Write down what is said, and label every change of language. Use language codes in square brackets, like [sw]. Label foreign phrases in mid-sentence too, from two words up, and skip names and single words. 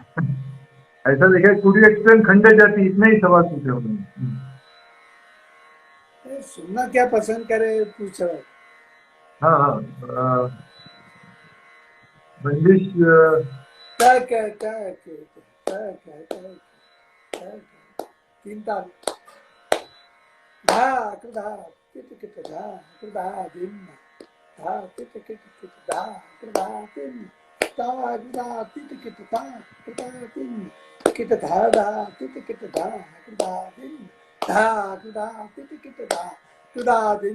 [hi] ऐसा देखा, पूरी एक्सप्लेन खंड जाति, इतने ही सवाल पूछे उन्होंने। सुनना क्या पसंद करे पूछ रहा हूँ। हाँ हाँ। बंदिश। क्या क्या क्या क्या क्या क्या क्या क्या तीन ताल धा कृधा किट किट धा कृधा दिन धा किट किट किट धा कृधा दिन ता कृधा किट किट ता कृधा दिन किट धा धा किट किट धा कृधा दिन धा कृधा किट किट धा कृधा दिन